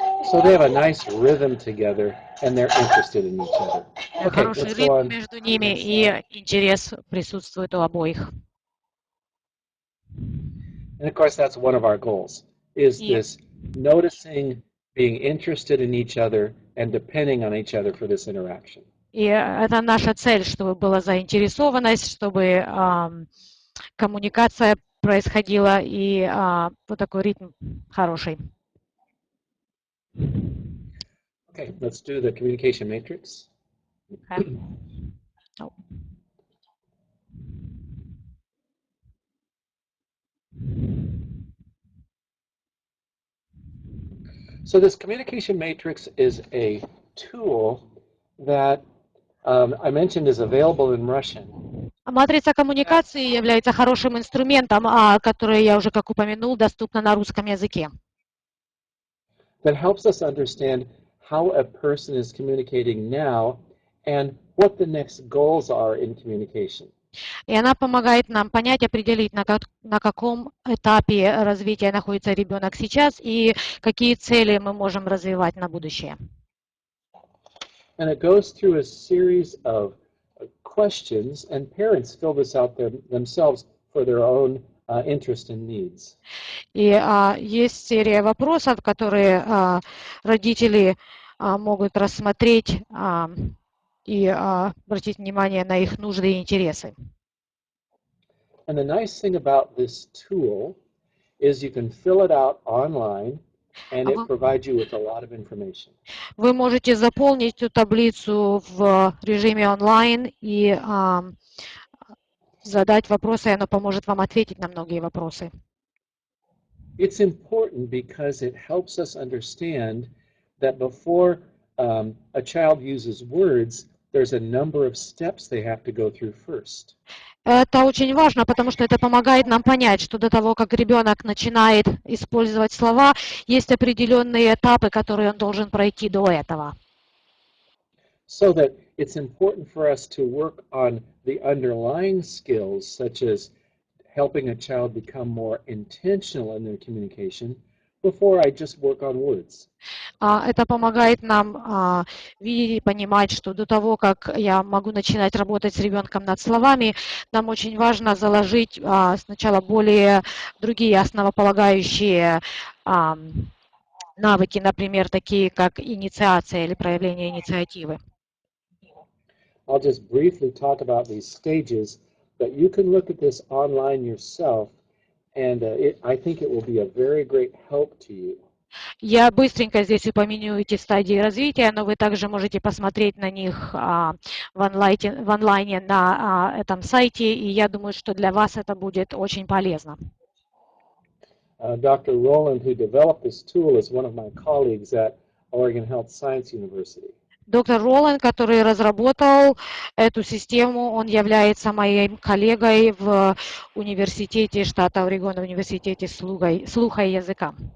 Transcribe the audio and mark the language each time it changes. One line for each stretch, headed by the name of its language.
English: So they have a nice rhythm together, and they're interested in each other. Okay,
Russian: Хороший
English: let's go
Russian: ритм
English: on.
Russian: между ними, и интерес присутствует у обоих.
English: And of course, that's one of our goals, is this noticing, being interested in each other, and depending on each other for this interaction.
Russian: И это наша цель, чтобы была заинтересованность, чтобы коммуникация происходила, и вот такой ритм хороший.
English: Okay, let's do the communication matrix. Okay. Oh. So this communication matrix is a tool that I mentioned is available in Russian.
Russian: Матрица коммуникации является хорошим инструментом, который, я уже как упомянул, доступна на русском языке.
English: That helps us understand how a person is communicating now and what the next goals are in communication.
Russian: И она помогает нам понять, определить, на каком этапе развития находится ребенок сейчас и какие цели мы можем развивать на будущее.
English: And it goes through a series of questions, and parents fill this out themselves for their own interest and needs.
Russian: И есть серия вопросов, которые родители могут рассмотреть и обратить внимание на их нужды и интересы.
English: And the nice thing about this tool is you can fill it out online, and it provides you with a lot of information.
Russian: Вы можете заполнить эту таблицу в режиме онлайн и задать вопросы, и оно поможет вам ответить на многие вопросы.
English: It's important because it helps us understand that before a child uses words, there's a number of steps they have to go through first.
Russian: Это очень важно, потому что это помогает нам понять, что до того, как ребенок начинает использовать слова, есть определенные этапы, которые он должен пройти до этого.
English: So that it's important for us to work on the underlying skills, such as helping a child become more intentional in their communication, before I just work on words.
Russian: Это помогает нам видеть и понимать, что до того, как я могу начинать работать с ребенком над словами, нам очень важно заложить сначала более другие основополагающие навыки, например, такие как инициация или проявление инициативы.
English: I'll just briefly talk about these stages, but you can look at this online yourself, and I think it will be a very great help to you.
Russian: Я быстренько здесь упомяну эти стадии развития, но вы также можете посмотреть на них в онлайне на этом сайте, и я думаю, что для вас это будет очень полезно.
English: Dr. Rowland, who developed this tool, is one of my colleagues at Oregon Health Science University.
Russian: Доктор Роланд, который разработал эту систему, он является моим коллегой в университете штата Орегон, в университете слуха и языка.